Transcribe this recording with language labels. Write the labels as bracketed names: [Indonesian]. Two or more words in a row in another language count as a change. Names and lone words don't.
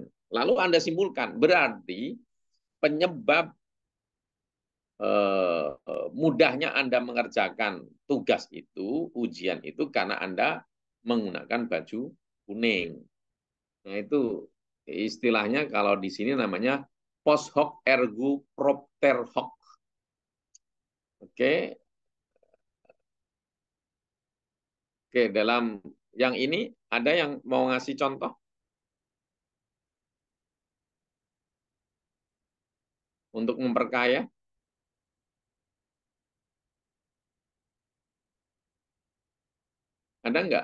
[Indonesian] Lalu Anda simpulkan, berarti penyebab mudahnya Anda mengerjakan tugas itu, ujian itu karena Anda menggunakan baju kuning. Nah, itu istilahnya kalau di sini namanya [Latin] post hoc ergo propter hoc. [Indonesian] Oke. Oke, dalam yang ini ada yang mau ngasih contoh untuk memperkaya? Ada nggak?